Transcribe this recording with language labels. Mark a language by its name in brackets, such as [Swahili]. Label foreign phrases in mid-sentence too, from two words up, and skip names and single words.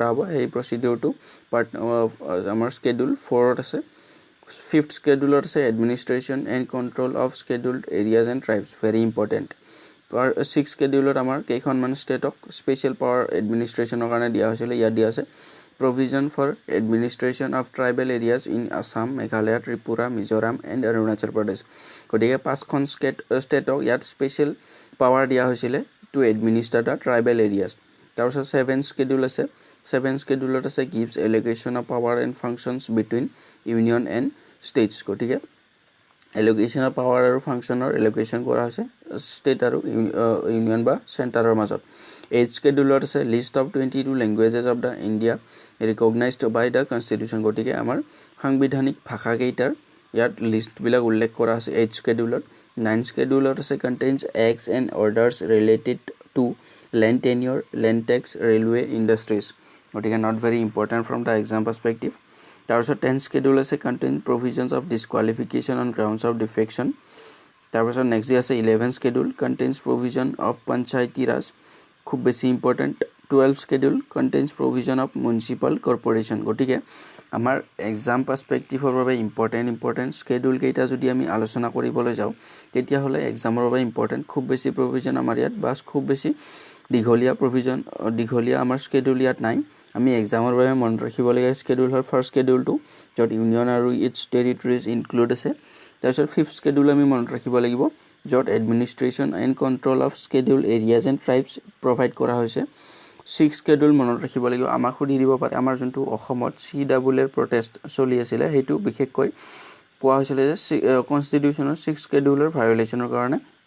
[Assamese] হ'ব সেই প্ৰচিডিউৰটো পাৰ্ট আমাৰ স্কেডিউল 4ত আছে ফিফথ স্কেডিউলত আছে [English] administration and control of scheduled areas and tribes very important [Assamese] ভেৰি ইম্পৰ্টেণ্ট ছিক্স স্কেডিউলত আমাৰ কেইখনমান ষ্টেটক [English] special power [Assamese] এডমিনিষ্ট্ৰেশ্যনৰ কাৰণে দিয়া হৈছিলে ইয়াত দিয়া আছে [English] provision for administration of tribal areas in Assam Meghalaya Tripura Mizoram and Arunachal Pradesh [Assamese] গতিকে 5খন ষ্টেটক ইয়াত [English] special power [Assamese] দিয়া হৈছিলে [English] to administer the tribal areas [Assamese] তাৰপিছত 7th স্কেডিউল আছে 7 স্কেডুলত আছে [English] gives allocation of power and functions between union and states [Assamese] গতিকে [English] allocation of power [Assamese] আৰু [English] functioner allocation [Assamese] কৰা হৈছে state আৰু union বা centerৰ মাজত 8 স্কেডুলত আছে [English] list of 22 languages of the India recognized by the constitution [Assamese] গতিকে আমাৰ সাংবিধানিক ভাষা কেইটাৰ ইয়াত লিষ্ট বিলাক উল্লেখ কৰা আছে 8 স্কেডুলত 9 স্কেডুলত আছে [English] contains acts and orders related to land tenure land tax railway industries [Assamese] গতিকে [English] not very important from the exam perspective [Assamese] তাৰপিছত 10 schedule আছে [English] contain provisions of disqualification on grounds of defection [Assamese] তাৰপিছত next আছে [English] 11 schedule contains provision of panchayati raj [Assamese] খুব বেছি important [English] 12 schedule contains provision of municipal corporation [Assamese] গতিকে আমাৰ [English] exam perspective [Assamese] ৰ বাবে [English] important schedule [Assamese] কেইটা যদি আমি আলোচনা কৰিবলৈ যাও তেতিয়া হলে exam ৰ বাবে important খুব বেছি provision আমাৰ ইয়াত বাস খুব বেছি দীঘলীয়া provision দীঘলীয়া আমাৰ schedule ইয়াত নাই আমি এক্সামৰ বাবে মন ৰাখিব লাগে স্কেডুল হল [English] first schedule [Assamese] টু যত ইউনিয়ন আৰু [English] its territories include [Assamese] আছে তাৰপিছত [English] fifth schedule [Assamese] আমি মন ৰাখিব লাগিব যত [English] administration and control of schedule areas and tribes [Assamese] প্ৰভাইড কৰা হৈছে [English] six schedule [Assamese] মন ৰাখিব লাগিব আমাক সুধি দিব পাৰে আমাৰ যোনটো অসমত CWL প্ৰটেষ্ট চলি আছিল হেতু বিশেষকৈ কোৱা হৈছিল যে কনস্টিটিউচনৰ 6 স্কেডুলৰ ভায়োলেচনৰ কাৰণে